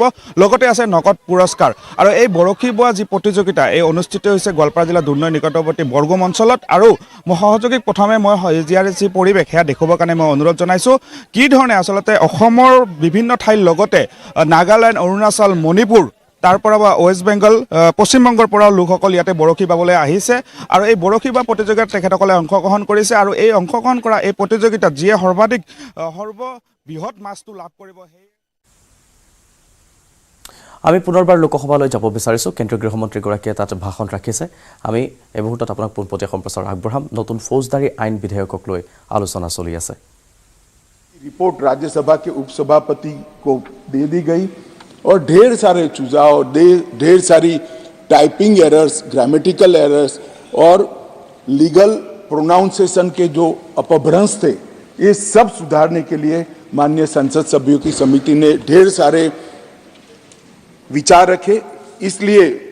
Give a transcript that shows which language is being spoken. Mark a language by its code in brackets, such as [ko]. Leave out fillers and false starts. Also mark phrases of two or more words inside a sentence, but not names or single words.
[as] লগতে আছে নগদ পুৰস্কাৰ আৰু এই বৰশী বোৱা যি প্ৰতিযোগিতা এই অনুষ্ঠিত হৈছে গোৱালপাৰা জিলাৰ দুধনৈ নিকটৱৰ্তী বৰগুম অঞ্চলত আৰু সহযোগীক প্ৰথমে মই সেউজীয়াৰ যি পৰিৱেশ সেয়া দেখুৱাবৰ কাৰণে মই অনুৰোধ জনাইছোঁ কি ধৰণে আচলতে অসমৰ বিভিন্ন ঠাইৰ লগতে নাগালেণ্ড অৰুণাচল মণিপুৰ তাৰ পৰা ৱেষ্ট বেংগল পশ্চিম বংগৰ পৰা লোকসকল ইয়াতে বৰশী বাবলৈ আহিছে আৰু এই বৰশী বা প্ৰতিযোগিতাত তেখেতসকলে অংশগ্ৰহণ কৰিছে আৰু এই অংশগ্ৰহণ কৰা এই প্ৰতিযোগিতাত যিয়ে সৰ্ববৃহৎ মাছটো লাভ কৰিব আমি পুনৰবাৰ লোকসভালৈ যাব বিচাৰিছোঁ কেন্দ্ৰীয় গৃহমন্ত্ৰীগৰাকীয়ে তাত ভাষণ ৰাখিছে আমি এই মুহূৰ্তত আপোনাক পোনপটীয়া সম্প্ৰচাৰ আগবঢ়াম নতুন ফৌজদাৰী আইন বিধেয়কক লৈ আলোচনা চলি আছে [hi] रिपोर्ट राज्यसभा के उपसभापति को दे दी गई और ढेर सारे चुनाव ढेर सारी [en] typing errors grammatical errors [hi] और [en] legal pronunciation [hi] के जो अपभ्रंश थे ये सब सुधारने के लिए माननीय संसद सभ्यों की समिति ने ढेर सारे विचार रखे इसलिए